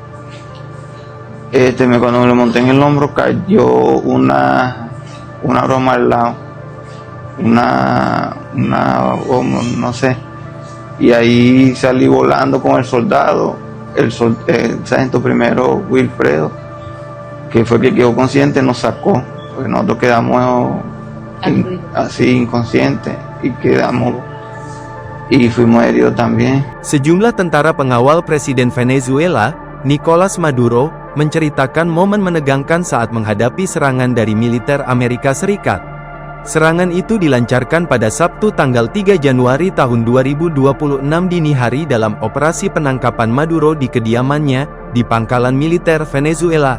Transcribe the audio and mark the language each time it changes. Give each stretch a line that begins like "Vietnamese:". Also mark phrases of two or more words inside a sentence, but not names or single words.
Spanish: Cuando me lo monté en el hombro cayó una broma al lado, una no sé, y ahí salí volando con el soldado, el sargento primero Wilfredo, que fue el que quedó consciente, nos sacó, porque nosotros quedamos así inconscientes y fuimos heridos también.
Indonesian: Sejumlah tentara pengawal Presiden Venezuela, Nicolas Maduro, menceritakan momen menegangkan saat menghadapi serangan dari militer Amerika Serikat. Serangan itu dilancarkan pada Sabtu tanggal 3 Januari tahun 2026 dini hari dalam operasi penangkapan Maduro di kediamannya, di pangkalan militer Venezuela.